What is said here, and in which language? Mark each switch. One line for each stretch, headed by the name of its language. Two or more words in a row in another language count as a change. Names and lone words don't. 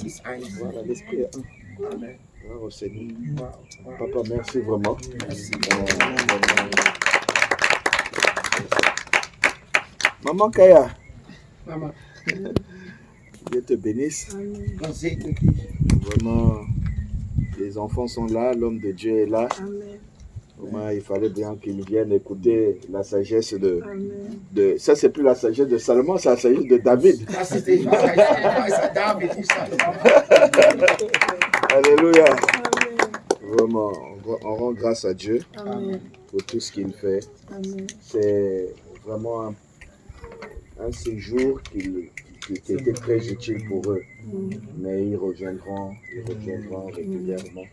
German: Der Geist ist eins.
French: Voilà, l'esprit est un. Amen. Gloire au Seigneur. Wow, wow. Papa, merci vraiment. Merci. Maman Kaya,
German: Mama,
French: Dieu te bénisse.
German: Gott segne dich.
French: Vraiment, les enfants sont là, l'homme de Dieu est là. Vraiment, il fallait bien qu'ils viennent écouter la sagesse de... Ça, c'est plus la sagesse de Salomon, c'est la sagesse de David.
German: Das ist die Weisheit David, nicht Salomon.
French: Alléluia. Vraiment, on rend grâce à Dieu pour tout ce qu'il fait. C'est vraiment un séjour qui était très utile pour eux. Mais ils reviendront régulièrement.